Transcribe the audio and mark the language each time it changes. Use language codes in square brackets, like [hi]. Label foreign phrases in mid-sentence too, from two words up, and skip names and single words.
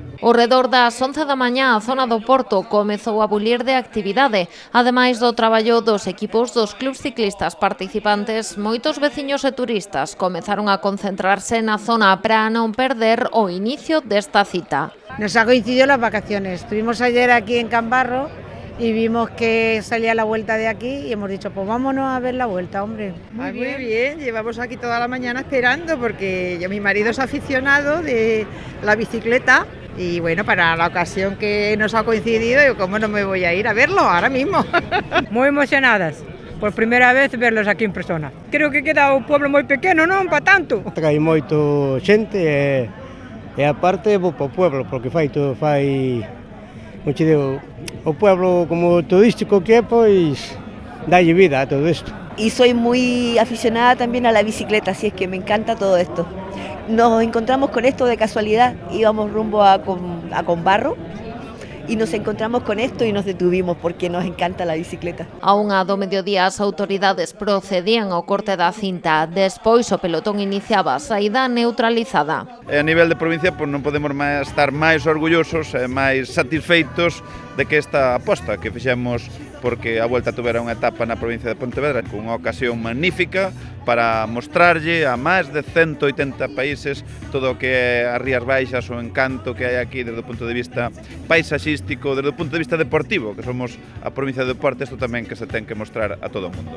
[gl] Ao redor das 11 da mañá, a zona do Porto comezou a bulir de actividade. Ademais do traballo dos equipos dos clubs ciclistas participantes, moitos veciños e turistas comezaron a concentrarse na zona para non perder o inicio desta cita. [es] Nos ha coincidido las vacaciones. Estuvimos ayer aquí en Cambarro y vimos que salía la vuelta de aquí y hemos dicho, pues vámonos a ver la vuelta, hombre. Muy bien, llevamos aquí toda la mañana esperando porque mi marido es aficionado de la bicicleta y bueno, para la ocasión que nos ha coincidido, yo cómo no me voy a ir a verlo ahora mismo. Muy emocionadas. [gl] Por primeira vez [es] verlos aquí en persona. [gl] Creo que queda un pueblo moi pequeno, non para tanto. Hai moito xente e aparte vou para o pueblo porque fai como te digo, o pueblo como turístico que é, pois dalle vida a todo isto. [es] Y soy muy aficionada también a la bicicleta, así es que me encanta todo esto. Nos encontramos con esto de casualidad, íbamos rumbo a Combarro y nos encontramos con esto y nos detuvimos porque nos encanta la bicicleta. [gl] A unha do mediodía as autoridades procedían ao corte da cinta. Despois o pelotón iniciaba a saída neutralizada. A nivel de provincia non podemos estar máis orgullosos e máis satisfeitos de que esta aposta que fixemos porque a Volta tuvera unha etapa na provincia de Pontevedra con unha ocasión magnífica para mostrarlle a máis de 180 países todo o que é as Rías Baixas, o encanto que hai aquí desde o punto de vista paisaxístico, desde o punto de vista deportivo, que somos a provincia de deporte, isto tamén que se ten que mostrar a todo o mundo.